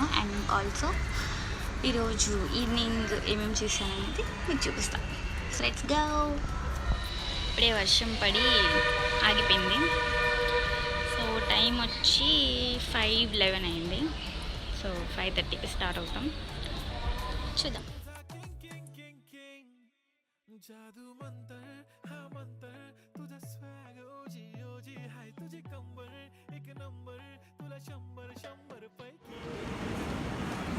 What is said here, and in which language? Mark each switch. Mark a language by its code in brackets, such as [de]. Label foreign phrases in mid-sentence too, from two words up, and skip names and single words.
[en] and also [te] ఈరోజు ఈవినింగ్ ఏమేమి చేశాను అనేది మీకు చూపిస్తాను. [en] so let's go. [te] ఇప్పుడే వర్షం పడి ఆగిపోయింది. సో టైం వచ్చి 5:11 అయింది. సో 5:30కి స్టార్ట్ అవుతాం. చూద్దాం. [mr] जादू मंतर हाँ मंतर तुझा स्वॅग ओजी ओजी हाय तुझी कंबर एक नंबर तुला 100 पैकी